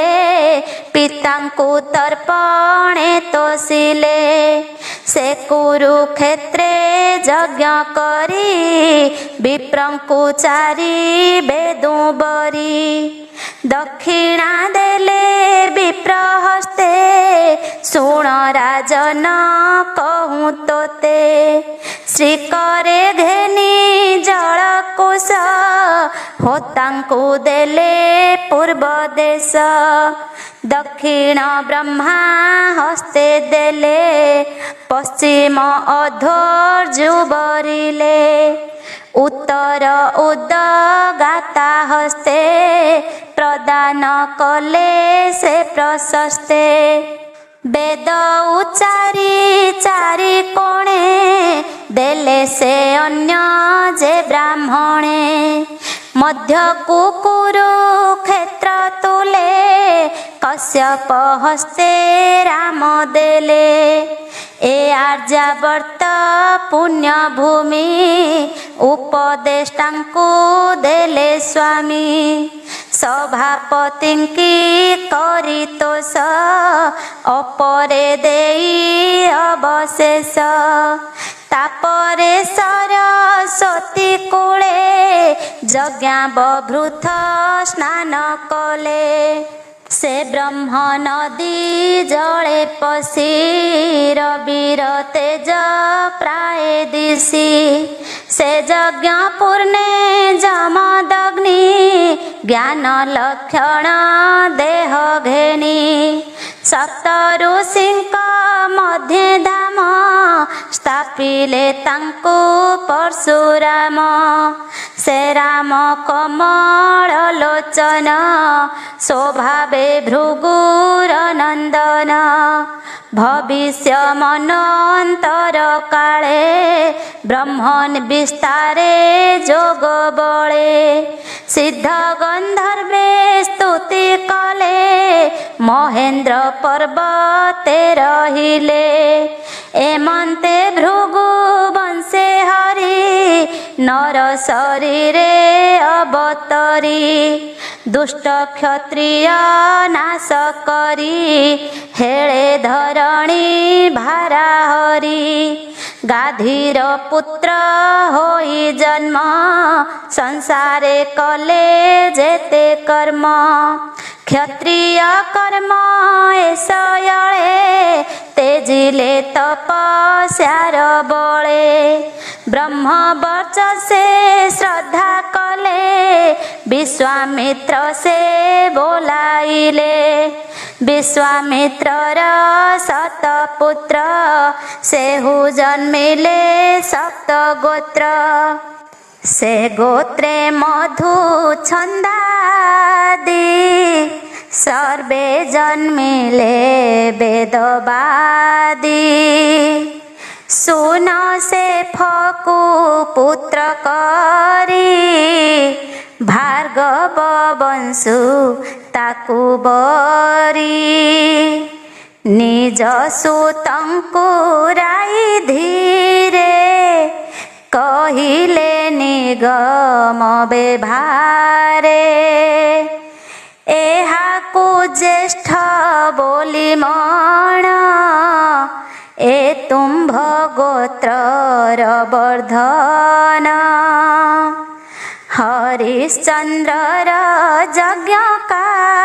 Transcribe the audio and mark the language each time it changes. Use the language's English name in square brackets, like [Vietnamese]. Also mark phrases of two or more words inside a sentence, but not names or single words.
[Odia] ପିତାଙ୍କୁ ତର୍ପଣେ ତୋଷିଲେ ସେ କୁରୁକ୍ଷେତ୍ରେ ଯଜ୍ଞ କରି ବିପ୍ରଙ୍କୁ ଚାରି ବେଦୁ ବରି ଦକ୍ଷିଣା ଦେଲେ ବିପ୍ର ହସ୍ତେ ଶୁଣ ରାଜନ କହୁଁ ତୋତେ ଶ୍ରୀ କରେ ଘେନି ଜଳ କୁଶ ହୋତାଙ୍କୁ ଦେଲେ ପୂର୍ବ ଦେଶ ଦକ୍ଷିଣ ବ୍ରହ୍ମା ହସ୍ତେ ଦେଲେ ପଶ୍ଚିମ ଅଧ୍ୱର୍ଯ୍ୟୁ ବରିଲେ ଉତ୍ତର ଉଦ୍ଗାତା ହସ୍ତେ ପ୍ରଦାନ କଲେ ସେ ପ୍ରଶସ୍ତେ ବେଦ ଉଚ୍ଚାରି ଚାରି କୋଣେ ଦେଲେ ସେ ଅନ୍ୟ ଯେ ବ୍ରାହ୍ମଣେ ମଧ୍ୟ କୁରୁକ୍ଷେତ୍ର ତୁଲେ କଶ୍ୟପ ହସ୍ତେ ରାମ ଦେଲେ ଏ ଆର୍ଯ୍ୟାବର୍ତ୍ତ ପୁଣ୍ୟ ଭୂମି ଉପଦେଷ୍ଟାଙ୍କୁ ଦେଲେ ସ୍ୱାମୀ ସଭାପତିଙ୍କି କରି ତୋଷ ଅପରେ ଦେଇ ଅବଶେଷ ତାପରେ ସରସ୍ୱତୀ କୂଳେ ଯଜ୍ଞା ବଭୃଥ ସ୍ନାନ କଲେ ସେ ବ୍ରହ୍ମ ନଦୀ ଜଳେ ପଶି ରବିର ତେଜ ପ୍ରାୟ ଦିଶି ସେ ଯଜ୍ଞ ପୂର୍ଣ୍ଣେ ଜମଦଗ୍ନି ଜ୍ଞାନ ଲକ୍ଷଣ ଦେହ ଘେନି ସପ୍ତ ଋଷିଙ୍କ ମଧ୍ୟେ ଧାମ ସ୍ଥାପିଲେ ତାଙ୍କୁ ପରଶୁରାମ ସେ ରାମ କମଳ ଲୋଚନ ସ୍ୱଭାବେ ଭୃଗୁର ନନ୍ଦନ ଭବିଷ୍ୟ ମନ୍ୱନ୍ତର କାଳେ ବ୍ରହ୍ମନ୍ ବିସ୍ତାରେ ଯୋଗ ବଳେ ସିଦ୍ଧ ଗନ୍ଧର୍ବେ ସ୍ତୁତି କଲେ ମହେନ୍ଦ୍ର ପର୍ବତେ ରହିଲେ ଏମନ୍ତେ ଭୃଗୁ ବଂଶେ ହରି ନର ଶରୀରେ ଅବତରି ଦୁଷ୍ଟ କ୍ଷତ୍ରିୟ ନାଶ କରି ହେଳେ ଧରଣୀ ଭାର ହରି ଗାଧିର ପୁତ୍ର ହୋଇ ଜନ୍ମ ସଂସାରେ କଲେ ଯେତେ କର୍ମ କ୍ଷତ୍ରିୟ କର୍ମ ଏସୟଳେ ତେଜିଲେ ତପସ୍ୟାର ବଳେ ବ୍ରହ୍ମ ବର୍ଚ୍ଚସେ ଶ୍ରଦ୍ଧା କଲେ ବିଶ୍ୱାମିତ୍ର ସେ ବୋଲାଇଲେ ବିଶ୍ୱାମିତ୍ରର ଶତପୁତ୍ର ସେହୁ ଜନ୍ମିଲେ ସପ୍ତ ଗୋତ୍ର ସେ ଗୋତ୍ରେ ମଧୁ ଛନ୍ଦାଦି ସର୍ବେ ଜନ୍ମିଲେ ବେଦବାଦୀ ଶୁଣ ସେ ଫକୁ ପୁତ୍ର କରି ଭାର୍ଗବ ବଂଶୁ ତାକୁ ବରି ନିଜ ସୁତଙ୍କୁ ରାଇ ଧୀରେ କହିଲେ ନିଗମ ବେଭାରେ ଏହାକୁ ଜ୍ୟେଷ୍ଠ ବୋଲି ମଣ ଏ ତୁମ୍ଭ ଗୋତ୍ରର ବର୍ଦ୍ଧନ ହରିଶ୍ଚନ୍ଦ୍ରର ଯଜ୍ଞ କା